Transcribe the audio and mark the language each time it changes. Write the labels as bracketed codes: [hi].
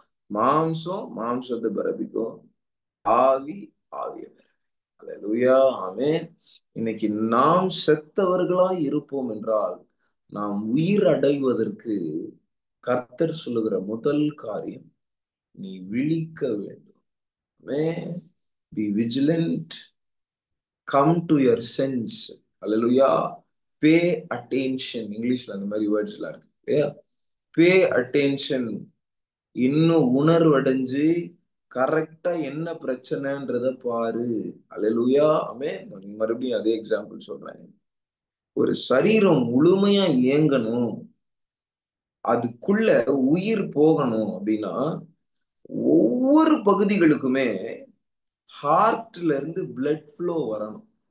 [ta] மாம்சம் மாம்சத்தை பிறப்பிக்கும், ஆவி ஆவியை பிறப்பிக்கும். அல்லேலூயா, ஆமென். இன்னைக்கு நாம் செத்தவர்களாய் இருப்போம் என்றால் நாம் உயிர் அடைவதற்கு கர்த்தர் சொல்லுகிற முதல் காரியம், நீ விழிக்க வேண்டும். [en] Be vigilant, come to your sense. Hallelujah. Pay attention. [ta] இங்கிலீஷ்ல அந்த மாதிரி வேர்ட்ஸ் எல்லாம் இருக்கு இல்லையா? [en] Pay attention. [ta] இன்னும் உணர்வடைஞ்சு கரெக்டா என்ன பிரச்சனைன்றத பாரு. அல்லேலூயா, ஆமென். மறுபடியும் அதே எக்ஸாம்பிள் சொல்றேன். ஒரு சரீரம் முழுமையா இயங்கணும், அதுக்குள்ள உயிர் போகணும் அப்படின்னா ஒவ்வொரு பகுதிகளுக்குமே ஹார்ட்ல இருந்து பிளட் ஃப்ளோ வரணும்.